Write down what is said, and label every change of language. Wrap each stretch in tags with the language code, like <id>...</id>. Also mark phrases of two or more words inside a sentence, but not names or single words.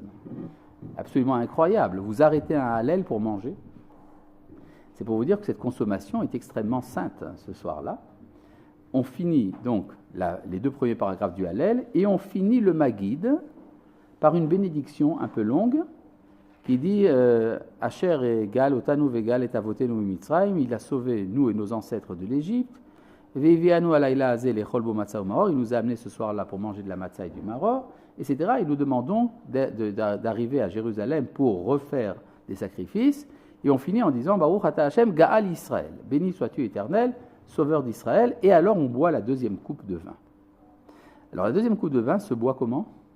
<fr>Absolument incroyable. Vous arrêtez un Hallel pour manger. C'est pour vous dire que cette consommation est extrêmement sainte ce soir-là. On finit donc les 2 premiers paragraphes du Hallel, et on finit le Maguid par une bénédiction un peu longue, qui dit</fr> <he>אשר גאל אותנו וגאל את אבותינו מצרים,</he> <fr>il a sauvé nous et nos ancêtres de l'Égypte.</fr> <he>והביאנו הלילה הזה לאכול בו מצה מרור,</he> <fr>il nous a amenés ce soir-là pour manger de la matzah et du maror, etc. Et nous demandons d'arriver à Jérusalem pour refaire des sacrifices. Et on finit en disant</fr> <he>ברוך אתה השם גאל ישראל,</he> <fr>béni sois-tu Éternel, sauveur d'Israël. Et alors on boit la 2e coupe de vin. Alors la 2e coupe de vin se boit comment?</fr>